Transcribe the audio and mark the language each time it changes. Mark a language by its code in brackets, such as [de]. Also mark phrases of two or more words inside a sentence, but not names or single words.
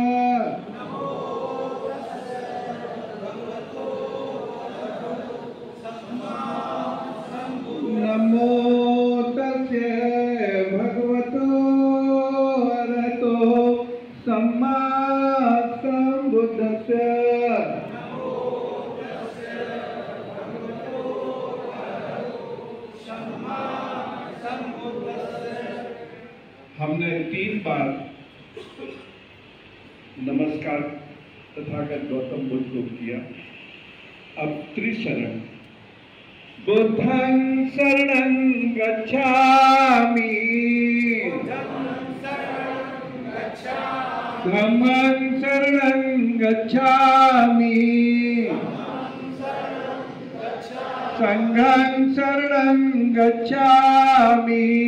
[pi] नमो तस्य भगवतो अरहतो सम्मा सम्बुद्धस्य। [hi] हमने 3 बार नमस्कार तथागत गौतम बुद्ध को किया। अब त्रिशरण, [pi] बुद्धं शरणं गच्छामि, धम्मं शरणं गच्छामि, संघं शरणं गच्छामि।